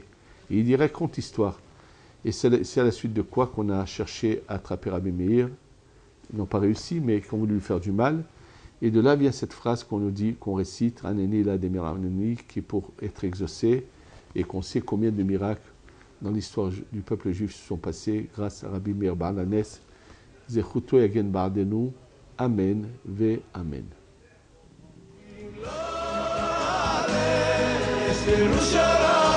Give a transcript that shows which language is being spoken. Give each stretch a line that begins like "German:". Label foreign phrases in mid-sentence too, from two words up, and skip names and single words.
French: Et il dit raconte l'histoire. Et c'est à la suite de quoi qu'on a cherché à attraper Rabbi Meir. Ils n'ont pas réussi, mais ils ont voulu lui faire du mal. Et de là vient cette phrase qu'on nous dit, qu'on récite
Hebrew: ענני לה מאיר ענני,
French: qui est pour être exaucé, et qu'on sait combien de miracles dans l'histoire du peuple juif se sont passés grâce à Rabbi Meir Baal HaNes.
Hebrew: זכותו יגן בעדנו. אמן ואמן. Yerushalayim